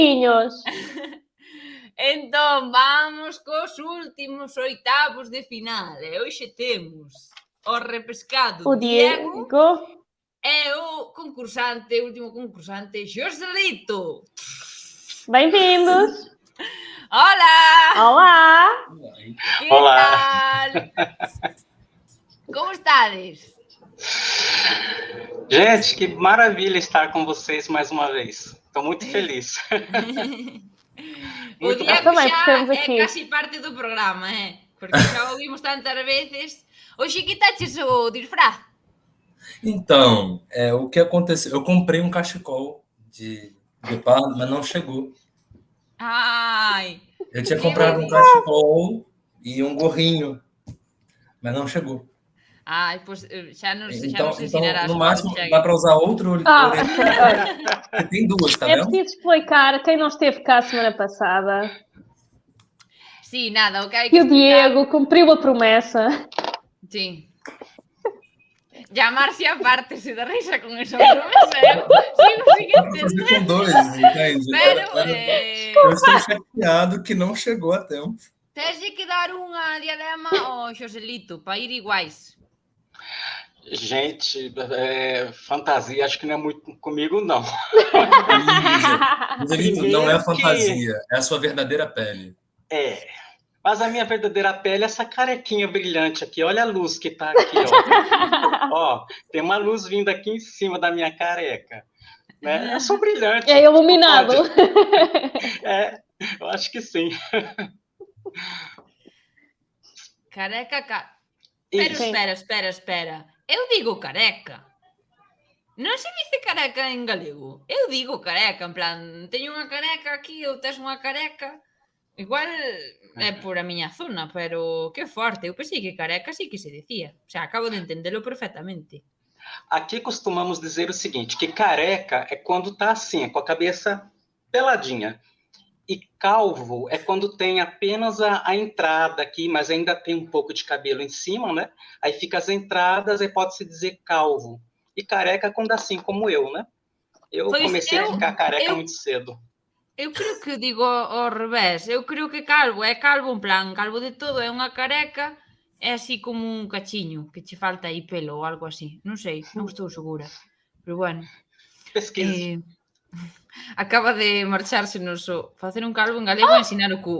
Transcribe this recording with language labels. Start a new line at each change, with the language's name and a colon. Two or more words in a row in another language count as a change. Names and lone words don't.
Galician: Pinhos. Entón, vamos cos últimos oitavos de final. E hoxe temos o repescado O Diego. e o último concursante, Joselito.
Portuguese: Bem-vindos. Olá! Olá!
Galician: Que
Portuguese: Olá.
Galician: tal? Como estades?
Portuguese: Gente, que maravilha estar com vocês mais uma vez. Estou muito feliz.
Galician: O
Portuguese: Muito
Galician: Diego
Portuguese: também,
Galician: xa
Portuguese: estamos
Galician: é
Portuguese: aqui.
Galician: casi parte do programa, porque xa o ouvimos tantas veces. Hoxe quitaches o disfraz.
Portuguese: Então, o que aconteceu? Eu comprei um cachecol de pardo, mas não chegou.
Galician: Ai,
Portuguese: Eu tinha comprado um cachecol e um gorrinho, mas não chegou.
Galician: ai, pois xa nos
Portuguese: Então,
Galician: ensinarás
Portuguese: no
Galician: quando
Portuguese: máximo,
Galician: chegue.
Portuguese: dá para usar outro orelha. Você tem duas, tá É vendo? preciso explicar a quem não esteve cá a semana passada
Galician: Sim, nada, o que hai
Portuguese: que
Galician: que
Portuguese: o
Galician: explicar...
Portuguese: Diego cumpriu a promessa. Sim.
Galician: Ya Marcia parte-se da risa con esa promesa. Sigo sin
Portuguese: Dá para fazer
Galician: entender.
Portuguese: com dois, entende?
Galician: Pero,
Portuguese: Eu estou chateado que não chegou a tempo.
Galician: tens que dar unha diadema ao Joselito para ir iguais.
Portuguese: Gente, fantasia acho que não é muito comigo, não. Joselito, não é fantasia, é a sua verdadeira pele. Mas a minha verdadeira pele é essa carequinha brilhante aqui. Olha a luz que tá aqui, ó. Ó, tem uma luz vindo aqui em cima da minha careca. Né? Eu sou brilhante. É iluminado. Eu acho que sim. Careca.
Galician: Pero espera. Eu digo careca. Non se dice careca en galego. Eu digo careca, en plan, teño unha careca aquí, ou tes unha careca. Igual é por a miña zona, pero que forte. Eu pensei que careca sí que se decía.
Spanish: O sea,
Galician: acabo de entendelo perfectamente.
Portuguese: Aqui costumamos dizer o seguinte, que careca é quando tá assim, com a cabeça peladinha. E calvo é quando tem apenas a entrada aqui, mas ainda tem um pouco de cabelo em cima, né? Aí fica as entradas e pode-se dizer calvo. E careca é quando assim, como eu, né? Eu comecei a ficar careca muito cedo.
Galician: Eu creo que digo ao revés. Eu creo que calvo é calvo, en plan, calvo de todo, é unha careca, é así como un cachiño, que che falta aí pelo ou algo así. Non sei, non estou segura.
Spanish: Pero bueno.
Galician: Pesquisa. Acaba de marchársenos o facer un calvo en galego e ensinar o cu.